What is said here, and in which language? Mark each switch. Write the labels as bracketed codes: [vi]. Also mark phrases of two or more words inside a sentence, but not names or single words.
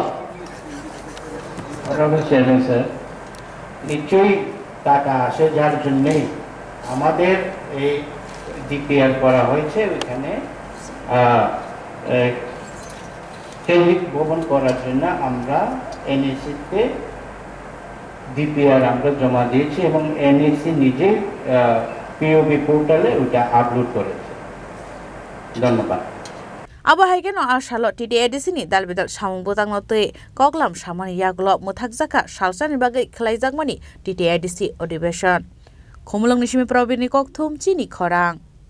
[en] Honorable Chairman sir, [bn] নিশ্চয়ই টাকা আসে যার জন্যই আমাদের এই ডিপিআর করা হয়েছে ওইখানে সৈনিক ভবন করার জন্য আমরা এনএসিতে ডিপিআর আমরা জমা দিয়েছি এবং এনএসি নিজে [en] POB portal [bn] ওটা আপলোড করেছে ধন্যবাদ [trp] Abo haikeno asalo TTADC ni dalbidal samung botang note koklam samani yaglo muthakjaka salsani bagai khlaijak mani TTADC odibeshon khomulong nisimi probini kokthum chini khorang